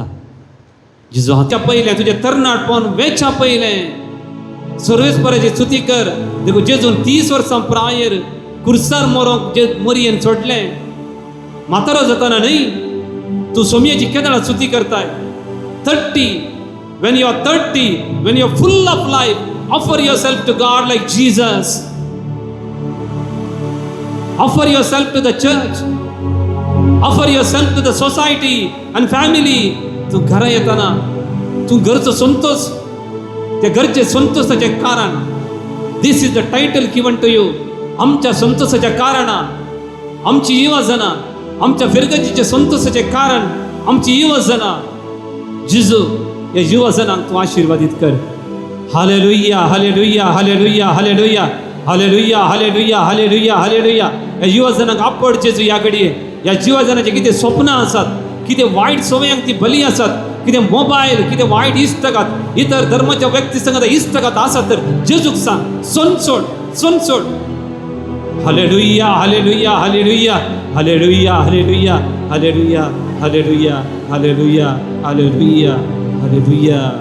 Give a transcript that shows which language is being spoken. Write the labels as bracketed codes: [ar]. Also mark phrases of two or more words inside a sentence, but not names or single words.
[kok] जेजू हाच्या पयलें तुजें तरणाटपण वेच्या पयलें सर्वेस्पराची स्तुती कर. देखो जेजून 30 वर्सां प्रायर कुर्सार मरोंक जे मोरयेन सोडलें, म्हातारो जाताना न्हय, तूं सोमयेची केदाळां स्तुती करताय. [en] 30 when you are 30, when you are full of life, offer yourself to God like Jesus. Offer yourself to the church. Offer yourself to the society and family. [kok] तू घरा येताना तू घरचो संतोष, त्या घरचे संतोषाचे कारण, [en] This is the title given to you. [kok] आमच्या संतोषाच्या कारणान आमची युवजनां, आमच्या फिरगतीचे संतोषाचे कारण आमची युवजनां. जेजू या युवजनांक तूं आशीर्वादीत कर. हालेलुया हालेलुया हालेलुया हालेलुया हालेलुया हालेलुया हालेलुया हालेलुया. या युवजनांक आपड जेजू या घडये. या युवजनांचे कितें स्वप्नां आसात, कितें वायट सवयांक ती बली आसात, कितें मोबायल, कितें वायट इश्टगात, इतर धर्माच्या व्यक्ती संगत इश्टगात आसात तर जेजूक सांग, सोड. हालेलुया हालेलुया हालेलुया हालेलुया हालेलुया हालेलुया हालेलुया हालेलुया हालेलुया हालेलुया.